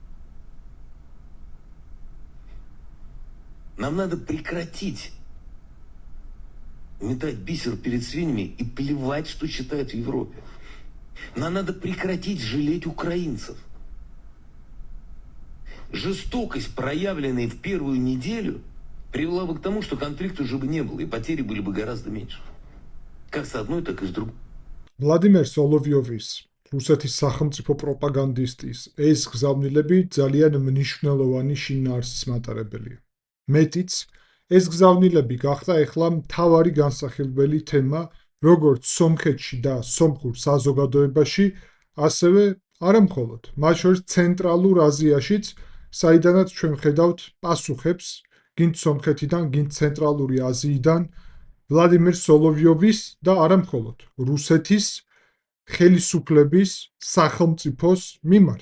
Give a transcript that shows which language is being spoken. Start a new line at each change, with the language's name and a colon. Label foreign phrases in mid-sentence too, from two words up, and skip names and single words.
Russian: Нам надо прекратить метать бисер перед свиньями и плевать, что считают в Европе. Нам надо прекратить жалеть украинцев. Жестокость, проявленная в первую неделю, привела бы к тому, что конфликта уже бы не было, и потери были бы гораздо меньше. Как с одной, так и с другой.
Georgian: ვლადიმერ სოლოვიოვის, რუსეთის სახელმწიფო პროპაგანდისტის ეს გზავნილები ძალიან მნიშვნელოვანი შინაარსის მატარებელია. მეტიც, ეს გზავნილები გახდა ეხლა მთავარი განსახილველი თემა როგორც სომხეთში და სომხურ საზოგადოებაში, ასევე არამხოლოდ, მათ შორის ცენტრალურ აზიაშიც, საიდანაც ჩვენ ხედავთ პასუხებს, გინდ სომხეთიდან, გინდ ცენტრალური აზიიდან, ვლადიმერ სოლოვიოვის და არამხოლოდ რუსეთის ხელისუფლების სახელმწიფოს მიმართ.